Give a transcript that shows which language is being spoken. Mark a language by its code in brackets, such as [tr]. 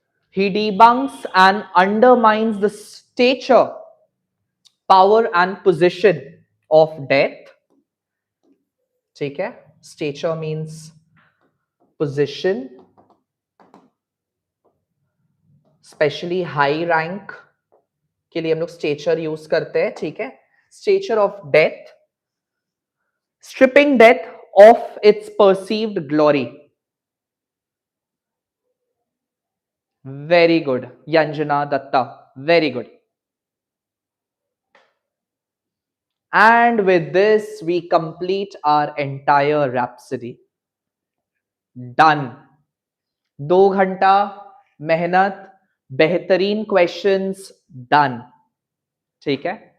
[en] He debunks and undermines the stature, power and position of death. [hi] ठीक है. [en] Stature means position, [hi] specially high rank के लिए हम लोग स्टेचर यूज करते हैं. ठीक है. [en] Stature of death, stripping death of its perceived glory. Very good, Yanjana Datta. Very good. And with this, we complete our entire Rhapsody. Done. [hi] 2 घंटा मेहनत, बेहतरीन क्वेश्चंस, डन. ठीक है.